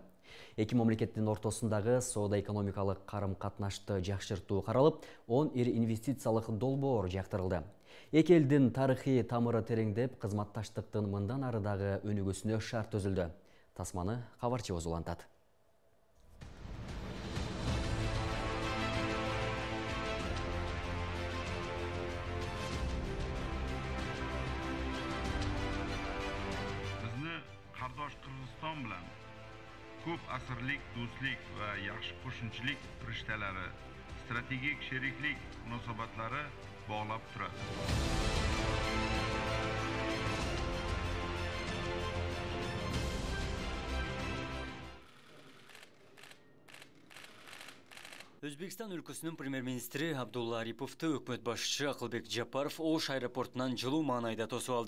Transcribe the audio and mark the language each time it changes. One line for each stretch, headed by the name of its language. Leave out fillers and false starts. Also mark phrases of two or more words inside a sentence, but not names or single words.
Kyrgyz: Эки мамлекеттин ортосундагы соода-экономикалык карым-катнашты жакшыртуу каралып, 10 ири инвестициялык долбоор жактырылды. Эки элдин тарыхый тамыры тереңдеп, кызматташтыктын мындан ары дагы өнүгүүсүнө шарт түзүлдү. Тасманы кабарчыбыз улантат.
Uzbek: Bizni qardosh Qirg'iziston bilan ko'p asrlik do'stlik va yaxshi qo'shnichilik rishtalari, strategik sheriklik munosabatlari bog'lab turadi.
Kyrgyz: Өзбекстан өлкөсүнүн премьер-министри Абдулла Ариповду өкмөт башчысы Акылбек Жапаров Ош аэропортунан жылуу маанайда тосуп алды.